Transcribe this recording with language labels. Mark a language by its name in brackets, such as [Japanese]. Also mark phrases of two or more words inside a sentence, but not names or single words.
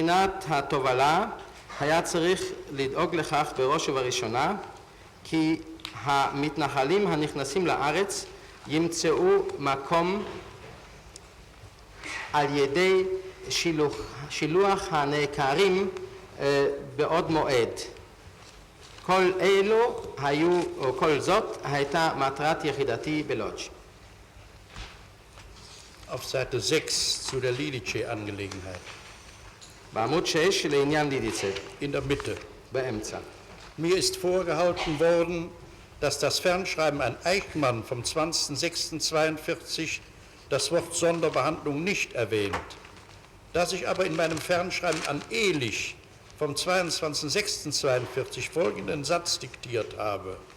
[Hebrew] מבחינת התובלה, היה צריך לדאוג לכך בראש ובראשונה כי המתנחלים הנכנסים לארץ ימצאו מקום על ידי שילוח הנעקרים בעוד מועד. כל אלו היו, או כל זאת הייתה מטרת יחידתי בלודג'. [German] Auf Seite 6 zu der Lidice-Angelegenheit. [Hebrew] בעמוד 6 לעניין לידיצה, [German] In der Mitte. [Hebrew] באמצע. [German] Mir ist vorgehalten worden, dass das Fernschreiben an Eichmann vom 20.06.42 das Wort Sonderbehandlung nicht erwähnt. Dass ich aber in meinem Fernschreiben an Ehlich vom 22.06.42 folgenden Satz diktiert habe.